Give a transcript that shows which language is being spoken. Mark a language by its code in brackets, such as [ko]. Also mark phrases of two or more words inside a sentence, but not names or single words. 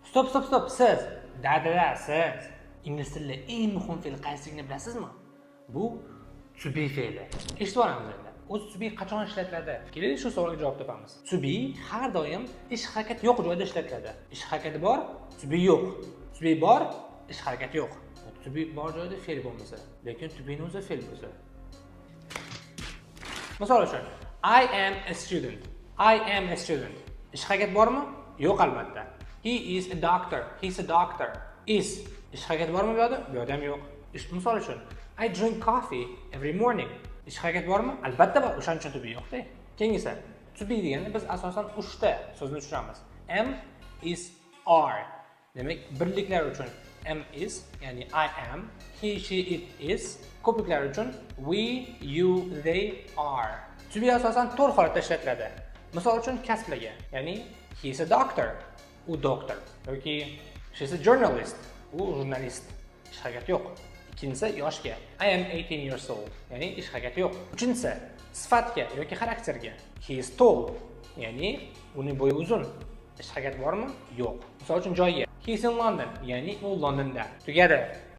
[uz] Stop. Siz. Da, siz. Ingliz tilida eng muhim fe'l qaysiligini bilasizmi? Bu [en] to be [uz] fe'li. Eshitib olamiz endi. O'zi [en] to be [uz] qachon ishlatiladi? Keling, shu savolga javob topamiz. [en] To be [uz] har doim ish harakat yo'q joyda ishlatiladi. Ish harakati bor, [en] to be [uz] yo'q. [en] To be [uz] bor, ish harakati yo'q. [en] To be [uz] bor joyda fe'l bo'lmasa, lekin [en] to be [uz] ni o'zi fe'l bo'lsa. Misol uchun, [en] I am a student. I am a student. [uz] Ish harakat bormi? Yo'q albatta. [en] He is a doctor. He's a doctor. Is. [uz] Ish harakat bormi bu yerda? Bu yerda ham yo'q. Misol uchun, [en] I drink coffee every morning. [uz] Ish harakat bormi? Albatta bor. O'shaning uchun [en] to be [uz] yo'q-da. Keyingisi, [en] to be [uz] deganda biz asosan uchta so'zni tushunamiz. [en] Am, is, are. [uz] Demak, birliklar uchun [en] am is, [uz] ya'ni [en] I am, he, she, it is. [uz] Ko'pliklar uchun [en] we, you, they are. To be [uz] asosan to'rt holatda ishlatiladi. Misol uchun kasblarga, ya'ni [en] he is a doctor, [uz] u doktor, yoki [en] she is a journalist, [uz] u jurnalist. Ish harakat yo'q. Ikkinchisi yoshga, [en] I am 18 years old, [uz] ya'ni ish harakati yo'q. Uchinchisi sifatga yoki xarakterga, [en] he is tall, [uz] ya'ni uning bo'yi uzun. Ish harakati bormi? Yo'q. Misol uchun joyga, [en] he is in London, [uz] ya'ni u Londonda. Tugadi.